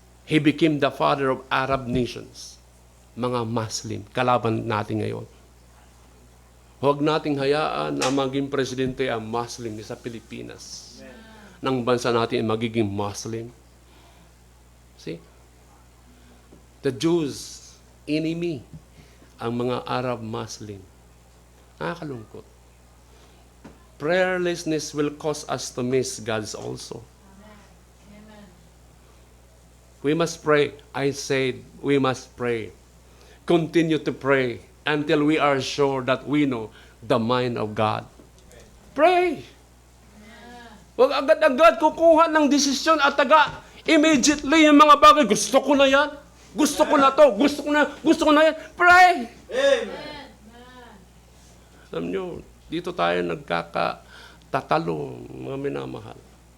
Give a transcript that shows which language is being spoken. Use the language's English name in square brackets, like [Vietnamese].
[English] He became the father of Arab nations. [Filipino] Mga Muslim, kalaban natin ngayon. Huwag nating hayaan na maging presidente ang Muslim sa Pilipinas. Nang bansa natin ay magiging Muslim. [English] See? The Jews, enemy, [Filipino] ang mga [English] Arab Muslim. [Filipino] Nakakalungkot. [English] Prayerlessness will cause us to miss God's also. We must pray. I said, we must pray. Continue to pray until we are sure that we know the mind of God. Pray. [Filipino] Huwag agad-agad kukuha ng desisyon at immediately yung mga bagay. Gusto ko na yan. Gusto ko na to. Gusto ko na yan. [English] Pray. Amen. [Filipino] Alam nyo, dito tayo nagkakatatalo, mga minamahal.